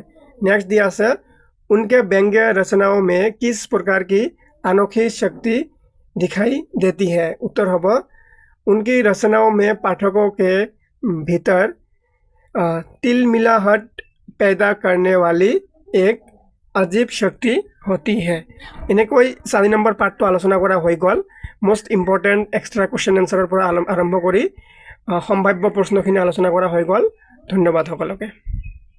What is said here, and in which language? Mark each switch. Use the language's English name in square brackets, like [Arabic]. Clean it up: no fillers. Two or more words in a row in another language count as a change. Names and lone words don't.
[Hindi] नेक्स्ट दिया से उनके व्यंग्य रचनाओं में किस प्रकार की अनोखी शक्ति दिखाई देती है? उत्तर होगा उनकी रचनाओं में पाठकों के भीतर तिलमिलाहट पैदा करने वाली एक अजीब शक्ति होती है। [Assamese] এনেকৈ 4 নম্বৰ পাৰ্টটো আলোচনা কৰা হৈ গ'ল। [English] most important extra question [Assamese] এনচাৰৰ পৰা আৰম্ভ কৰি সম্ভাৱ্য প্ৰশ্নখিনি আলোচনা কৰা হৈ গ'ল। ধন্যবাদ সকলোকে।